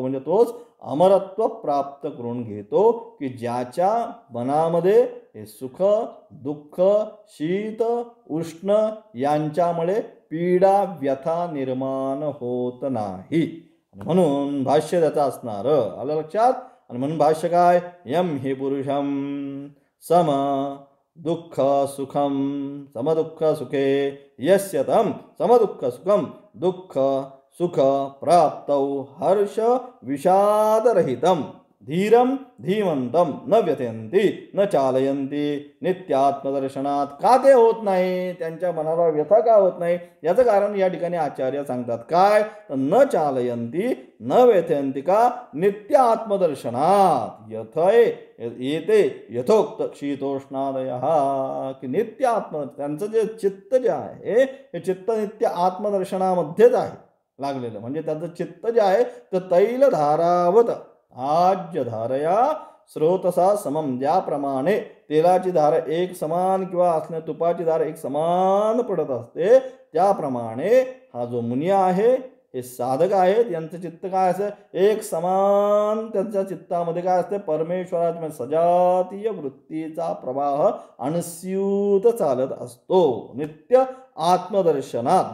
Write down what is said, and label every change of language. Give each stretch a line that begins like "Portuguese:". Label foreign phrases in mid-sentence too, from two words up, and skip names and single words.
Marathi: म्हणजे तोच अमरत्व प्राप्त करून घेतो, की ज्याच्या मनामध्ये हे सुख दुःख शीत उष्ण यांच्यामुळे पीडा व्यथा निर्माण होत नाही. म्हणून भाष्य त्याचं असणार, आलं लक्षात. आणि म्हणून भाष्य काय,
Sanskrit: यम हे पुरुषम सम दुःख सुखम समदुःख सुखे यस्य तं समदुःख सुखम दुःख सुख प्राप्तौ हर्ष विषादरहितं धीरं धीमंतं न व्यथयन्ति न चालयन्ति नित्यात्मदर्शनात.
Marathi: का ते होत नाही, त्यांच्या मनाला व्यथा का होत नाही, याचं कारण या ठिकाणी आचार्य सांगतात. काय,
Sanskrit: न चालयन्ति न व्यथयन्ति का नित्य आत्मदर्शनात यथय येते यथोक्त शीतोष्णादय,
Marathi: की नित्य आत्म त्यांचं जे चित्त जे आहे हे चित्त नित्य आत्मदर्शनामध्येच आहे लागलेलं. म्हणजे त्याचं चित्त जे आहे तर
Sanskrit: तैलधारावत आज्य धारया स्रोतसा समम,
Marathi: ज्याप्रमाणे तेलाची धार एक समान किंवा असणे तुपाची धार एक समान पडत असते, त्याप्रमाणे हा जो मुनी आहे, हे साधक आहेत, यांचं चित्त काय असं एक समान, त्यांच्या चित्तामध्ये काय असते, परमेश्वराच्या सजातीय वृत्तीचा प्रवाह अनस्यूत चालत असतो
Sanskrit: नित्य आत्मदर्शनात.